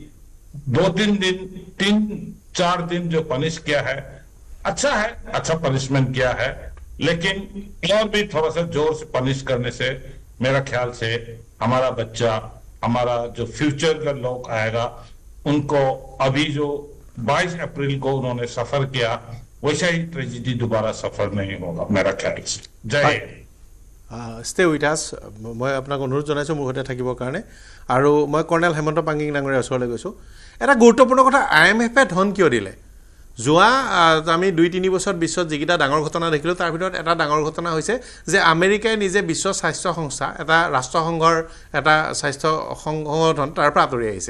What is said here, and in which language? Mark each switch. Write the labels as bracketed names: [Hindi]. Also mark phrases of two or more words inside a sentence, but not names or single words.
[Hindi] 3-4 दिन जो पनिश किया है, अच्छा पनिशमेंट किया है, लेकिन और भी थोड़ा सा जोर से पनिश करने से मेरा ख्याल से हमारा बच्चा, हमारा जो फ्यूचर का लोग आएगा, उनको अभी जो 22 अप्रैल को उन्होंने सफर किया वैसा ही ट्रेजिडी दोबारा सफर नहीं होगा मेरा ख्याल से। जय [English] stay with us. [Hindi] मैं आपको अनुरोध [Assamese] जनाइছোঁ মোৰ সৈতে থাকিবৰ কাৰণে, আৰু মই কৰ্ণেল হেমন্ত পাংগিং ডাঙৰীয়াৰ ওচৰলৈ গৈছোঁ। এটা গুৰুত্বপূৰ্ণ কথা, IMF-এ ধন কিয় দিলে? যোৱা আমি 2-3 বছৰত বিশ্বত যিকেইটা ডাঙৰ ঘটনা দেখিলোঁ, তাৰ ভিতৰত এটা ডাঙৰ ঘটনা হৈছে যে আমেৰিকাই নিজে বিশ্ব স্বাস্থ্য সংস্থা, এটা ৰাষ্ট্ৰসংঘৰ এটা স্বাস্থ্য সংগঠন, তাৰ পৰা আঁতৰি আহিছে।